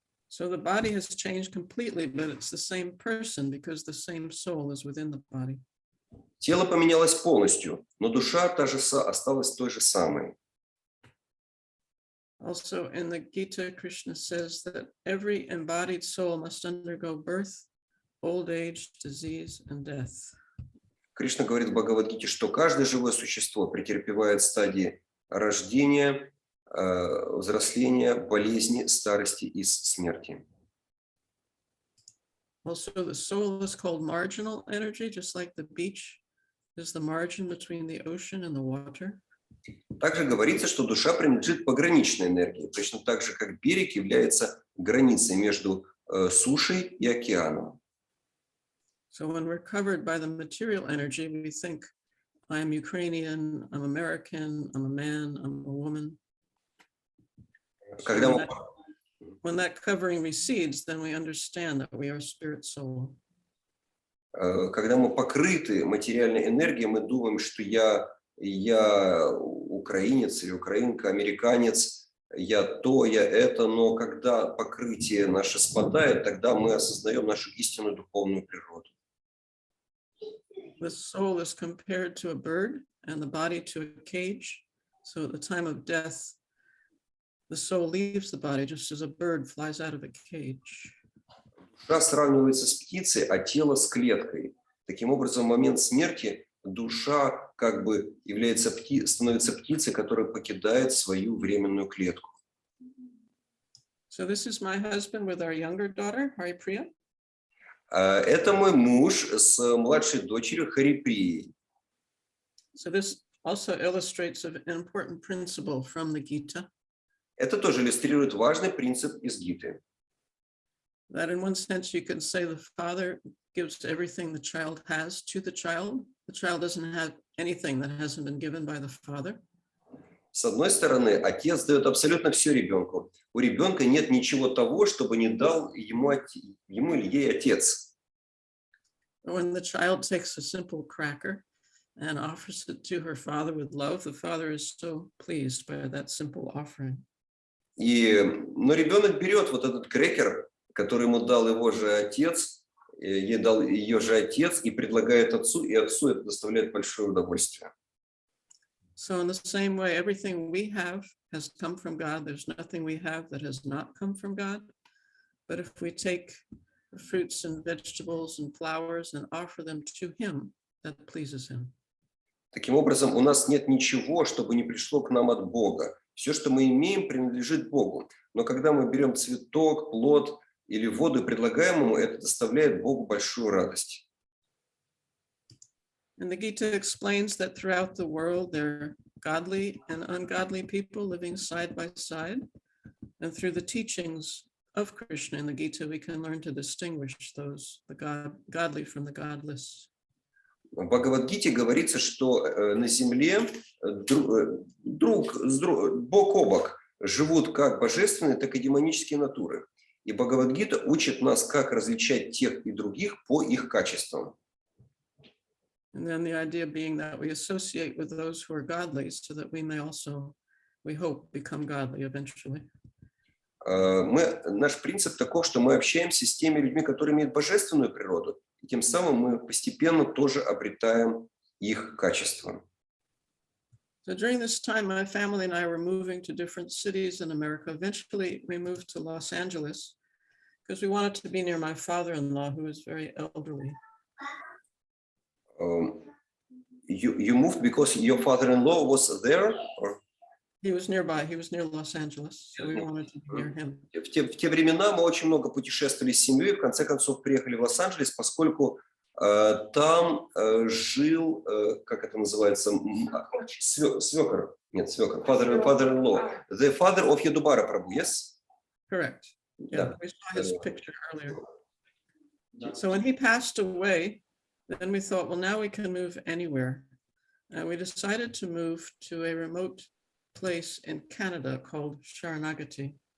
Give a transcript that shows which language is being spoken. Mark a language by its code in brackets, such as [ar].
[en] So the body has changed completely, but it's the same person because the same soul is within the body. [ru] Тело поменялось полностью, но душа та же осталась той же самой. [en] Also in the Gita, Krishna says that every embodied soul must undergo birth, old age, disease, and death. [ru] Кришна говорит в Бхагавад-гите, что каждое живое существо претерпевает стадии рождения, взросления, болезни, старости и смерти. [en] Also, the soul is called marginal energy, just like the beach is the margin between the ocean and the water. [ru] Также говорится, что душа принадлежит пограничной энергии, точно так же, как берег является границей между сушей и океаном. [en] So when we're covered by the material energy, we think, I'm Ukrainian, I'm American, I'm a man, I'm a woman. [ru] Когда мы, [en] When that covering recedes, then we understand that we are spirit soul. [ru] когда мы покрыты материальной энергией, мы думаем, что я украинец или украинка, американец, я то, я это, но когда покрытие наше спадает, тогда мы осознаем нашу истинную духовную природу. [en] The soul is compared to a bird and the body to a cage. So at the time of death, the soul leaves the body just as a bird flies out of a cage. [ru] Душа сравнивается с птицей, а тело с клеткой. Таким образом, в момент смерти душа как бы становится птицей, которая покидает свою временную клетку. [en] So this is my husband with our younger daughter, Haripriya. [ru] Это мой муж с младшей дочерью Хариприей. [en] So this also illustrates an important principle from the Gita. [ru] Это тоже иллюстрирует важный принцип из Гиты. [en] That in one sense you can say the father gives everything the child has to the child. The child doesn't have anything that hasn't been given by the father. [ru] С одной стороны, отец дает абсолютно все ребенку. У ребенка нет ничего того, чтобы не дал ему или ей отец. [en] When the child takes a simple cracker and offers it to her father with love, the father is so pleased by that simple offering. [ru] Но ребенок берет вот этот крекер, который ему дал его же отец, ей дал ее же отец, и предлагает отцу, и отцу это доставляет большое удовольствие. [en] So in the same way, everything we have has come from God. There's nothing we have that has not come from God. But if we take fruits and vegetables and flowers and offer them to him, that pleases him. [ru] Таким образом, у нас нет ничего, чтобы не пришло к нам от Бога. Все, что мы имеем, принадлежит Богу. Но когда мы берем цветок, плод или воду и предлагаем ему, это доставляет Богу большую радость. [en] And the Gita explains that throughout the world, there are godly and ungodly people living side by side. And through the teachings of Krishna in the Gita, we can learn to distinguish those, the godly from the godless. [ru] В Бхагавад-гите говорится, что на земле бок о бок живут как божественные, так и демонические натуры. И Бхагавад-гита учит нас, как различать тех и других по их качествам. [en] And then the idea being that we associate with those who are godly so that we may also, we hope, become godly eventually. [ru] Наш принцип таков, что мы общаемся с теми людьми, которые имеют божественную природу, и тем самым мы постепенно тоже обретаем их качества. [en] So during this time, my family and I were moving to different cities in America. Eventually, we moved to Los Angeles because we wanted to be near my father-in-law, who is very elderly. You moved because your father-in-law was there? Or? He was nearby. He was near Los Angeles, so we wanted to be near him. [ru] В те времена мы очень много путешествовали с семьей, в конце концов приехали в Лос-Анджелес, поскольку там жил, как это называется, свекор, нет, свекор, [en] father-in-law, the father of Yadubara Prabhu, yes? Correct. Yeah, we saw his picture earlier. So when he passed away, then we thought, well, now we can move anywhere. And we decided to move to a remote place in Canada called Sharanagati.